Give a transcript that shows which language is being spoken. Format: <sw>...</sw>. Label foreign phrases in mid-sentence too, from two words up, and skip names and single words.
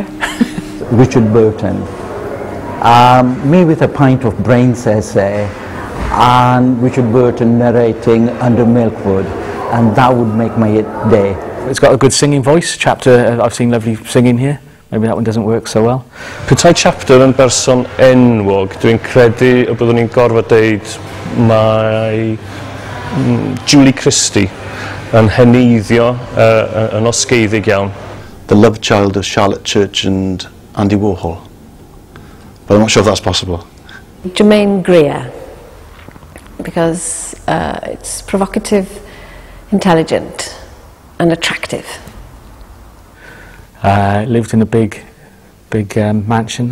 <en>Richard Burton, me with a pint of brains essay, and Richard Burton narrating Under Milkwood, and that would make my day. It's got a good singing voice. Chapter, I've seen lovely singing here. Maybe that one doesn't work so well.</en> <cy>Petai Chapter yn berson enwog, dwi'n credu y byddwn ni'n gorfod deud mae Julie Christie yn heneiddio yn osgeiddig iawn.</cy> <en>The love child of Charlotte Church and Andy Warhol. But I'm not sure if that's possible. Germaine Greer, because it's provocative, intelligent and attractive. Lived in a big mansion.</en>